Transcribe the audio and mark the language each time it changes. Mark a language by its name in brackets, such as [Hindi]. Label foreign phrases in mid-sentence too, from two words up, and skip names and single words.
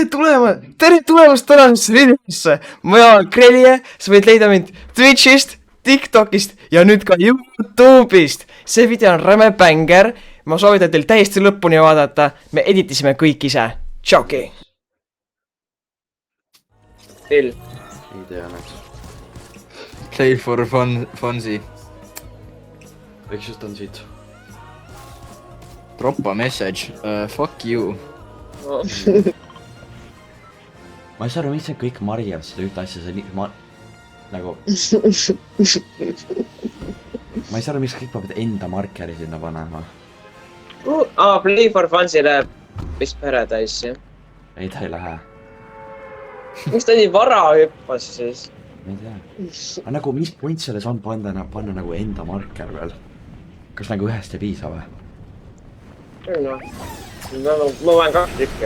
[Estonian] tere tulemast tänasesse videosse. Ma olen Krelje, sa võid leida mind Twitch'ist, TikTok'ist ja nüüd ka YouTube'ist. See video on räme bänger. Ma soovitan teil täiesti lõpuni vaadata. Me editisime kõik ise. Tšauki. Phil. Ei tea näks. Play for funsi. Võiks just on siit. [English] Drop a message. Fuck you. [Estonian] No. Ma ei saa aru, miks see kõik marjab seda ühte asja, see nagu... Ma ei saa aru, miks kõik peavad enda markeri sinna panema. Play for funsi läheb vist Paradise, jah? Ei, ta ei lähe. Miks ta nii vara hüppas siis? Ma ei tea. Aga nagu, mis point selles on panna nagu enda marker veel? Kas nagu ühest ei piisa või? No, ma vajan 2 tükki.